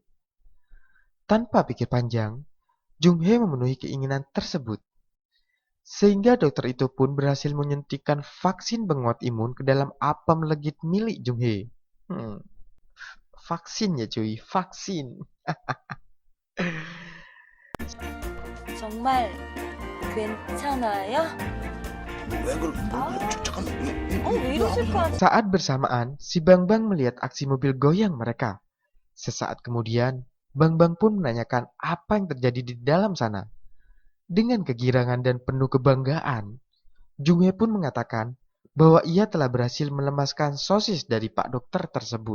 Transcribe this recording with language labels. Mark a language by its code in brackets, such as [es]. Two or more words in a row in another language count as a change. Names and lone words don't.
[id] Tanpa pikir panjang, Jung-hye memenuhi keinginan tersebut. Sehingga dokter itu pun berhasil menyuntikkan vaksin penguat imun ke dalam apam legit milik Jung-hye. Vaksin ya cuy, vaksin. [ko] 정말 괜찮아요? 왜 잠깐만. 왜 이러실 거 아니에요? [id] Saat bersamaan, si Bang Bang melihat aksi mobil goyang mereka. Sesaat kemudian, Bang pun menanyakan apa yang terjadi di dalam sana. Dengan kegirangan dan penuh kebanggaan, Jung Hee pun mengatakan bahwa ia telah berhasil melemaskan sosis dari Pak Dokter tersebut.